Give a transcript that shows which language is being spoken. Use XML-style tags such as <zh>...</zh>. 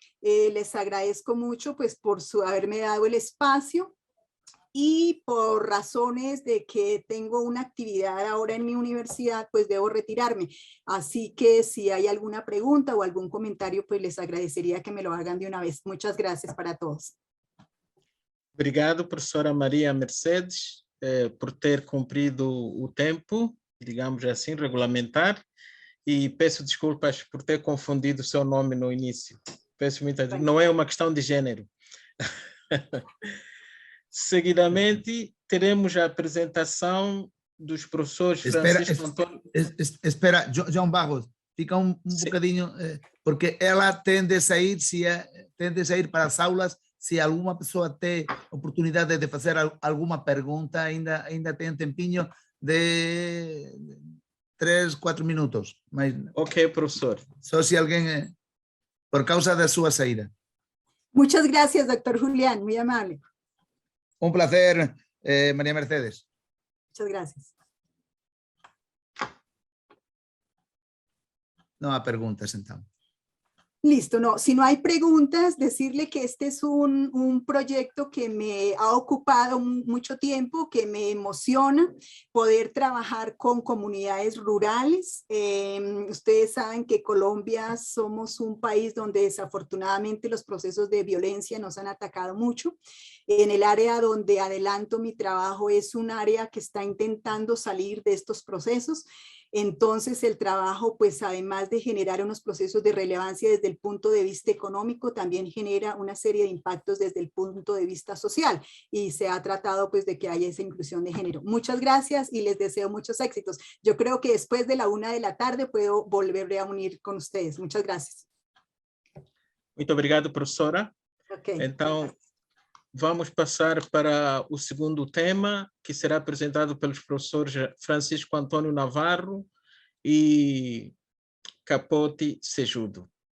<es>Les agradezco mucho pues por haberme dado el espacio y por razones de que tengo una actividad ahora en mi universidad, pues debo retirarme. Así que si hay alguna pregunta o algún comentario, pues les agradecería que me lo hagan de una vez. Muchas gracias para todos.</es> <pt>Obrigado, professora Maria Mercedes, por ter cumprido o tempo, digamos assim, regulamentar, e peço desculpas por ter confundido o seu nome no início. Peço muita desculpa, não é uma questão de gênero. Seguidamente, teremos a apresentação dos professores Francisco Antônio... Espera, João Barros, fica um bocadinho, porque ela tende a sair para as aulas. Se alguma pessoa tem oportunidade de fazer alguma pergunta, ainda tem um tempinho de 3, 4 minutos. Mas ok, professor. Só se alguém, por causa da sua saída.</pt> <es>Muchas gracias, doctor Julián, muy amable. Un placer, María Mercedes. Muchas gracias. No hay preguntas, entonces. Listo, no, si no hay preguntas, decirle que este es un proyecto que me ha ocupado mucho tiempo, que me emociona poder trabajar con comunidades rurales. Ustedes saben que Colombia somos un país donde desafortunadamente los procesos de violencia nos han atacado mucho. En el área donde adelanto mi trabajo es un área que está intentando salir de estos procesos. Entonces el trabajo, pues además de generar unos procesos de relevancia desde el punto de vista económico, también genera una serie de impactos desde el punto de vista social y se ha tratado pues de que haya esa inclusión de género. Muchas gracias y les deseo muchos éxitos. Yo creo que después de la 1 de la tarde puedo volver a unir con ustedes. Muchas gracias.</es> <pt>Muito obrigado, professora. Okay. Então, vamos passar para o segundo tema, que será apresentado pelos professores Francisco Antônio Navarro e Capote Sejudo.</pt>